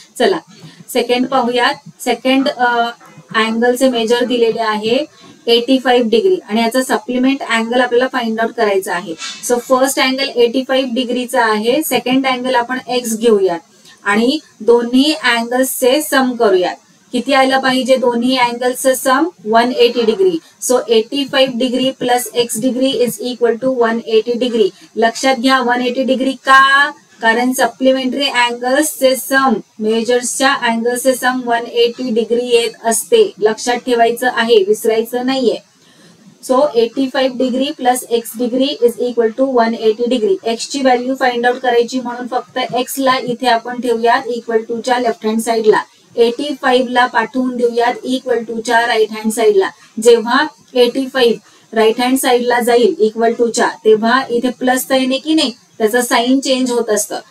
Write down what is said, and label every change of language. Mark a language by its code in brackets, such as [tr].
[mr] चला सेकंड पाहूयात. Second अँगलचे major दिलेले आहे 85 डिग्री आणि याचा सप्लिमेंट अँगल आपल्याला फाइंड आउट करायचा आहे. सो फर्स्ट अँगल 85 डिग्रीचा आहे. सेकंड अँगल आपण एक्स घेऊयात आणि दोन्ही अँगल्सचे सम करूयात. किती आलं पाहिजे दोन्ही अँगल्सचं सम? 180 degree. [en] So 85 degree plus x degree is equal to 180 degree. [mr] लक्षात घ्या 180 डिग्री का? कारण सप्लिमेंटरी अँगल्सचे सम, मेजर्सच्या अँगल्सचे सम 180 डिग्री येत असते. लक्षात ठेवायचं आहे, विसरायचं नाहीये. [en] So 85 degree plus x degree is equal to 180 degree. [mr] X ची व्हॅल्यू फाइंड आउट करायची म्हणून फक्त एक्स ला इथे आपण ठेवूयात इक्वल टू च्या लेफ्ट हँड साइडला. 85 ला पाठवून देऊयात इक्वल टू च्या राईट हँड साइडला. जेव्हा 85 राईट हँड साइडला जाईल इक्वल टू च्या, तेव्हा इथे प्लस साइन आहे की नाही, त्याचा साइन चेंज होत असतं.